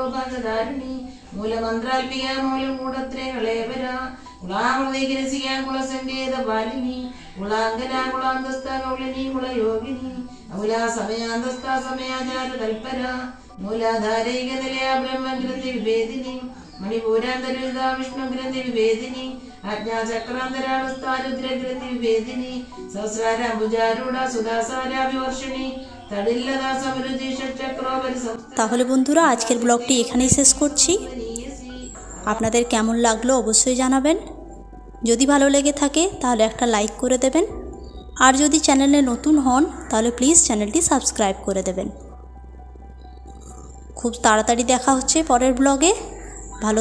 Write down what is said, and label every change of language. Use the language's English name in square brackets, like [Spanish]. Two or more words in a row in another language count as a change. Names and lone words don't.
[Sanskrit] ഭാഗധാരിണി മൂലമന്ത്രാൽപിക മൂലകൂടത്രേ കളേവര കുളാമൃതീകരിസിക കുളസങ്കേത ബാലിനി കുളാങ്കന കുളാന്തസ്ഥ കൗളിനി കുളയോഗിനി മൂലാ സമയാന്തസ്ഥ സമയാചാര തൽപര മൂലാധാരൈക നിലയ ബ്രഹ്മഗ്രന്ഥി വിവേദിനി മണിപൂരാന്തരുത വിഷ്ണുഗ്രന്ഥി വിവേദിനി ആജ്ഞാചക്രാന്തരാളുസ്ഥാരുദ്രഗ്രന്ഥി വിവേദിനി സഹസ്രാരാംബുജാരൂഢ സുധാസാരാഭിവർഷിണി തടില്ലതാ സമരുചി ഷটচক্রোപരി। [Bangla] তাহলে বন্ধুরা আজকের ব্লগটি এখানেই শেষ করছি। আপনাদের কেমন লাগলো অবশ্যই জানাবেন। যদি ভালো লেগে থাকে তাহলে একটা লাইক করে দেবেন, আর যদি চ্যানেলে নতুন হন তাহলে প্লিজ চ্যানেলটি সাবস্ক্রাইব করে দেবেন। খুব তাড়াতাড়ি দেখা হচ্ছে পরের ব্লগে।